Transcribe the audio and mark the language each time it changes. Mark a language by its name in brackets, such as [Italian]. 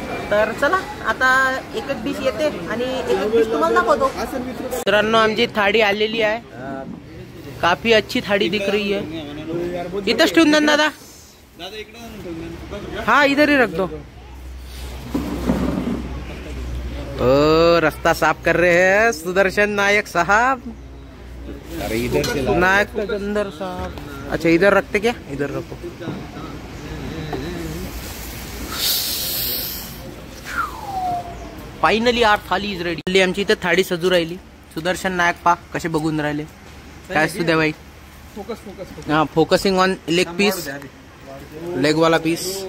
[Marathi] तर चला आता एक डिश येते आणि एक डिश तुम्हाला दाखवतो। मित्रांनो आमची थाळी आलेली आहे, [Hindi] काफी अच्छी थाळी दिख रही है। [Marathi] इथंच ठेवून दे दादा, [Hindi] हाँ इधर ही रख दो। रास्ता साफ कर रहे हैं सुदर्शन नायक साहब। अरे इधर से नायक अंदर साहब, अच्छा इधर रखते क्या? इधर रखो। [English] Finally our thali is ready. [Marathi] आमची इथे थाळी सजू राहिली। सुदर्शन नायक पा कसे बघून राहिले काय सुद्या भाई? [English] हाँ focusing on leg piece, leg वाला piece.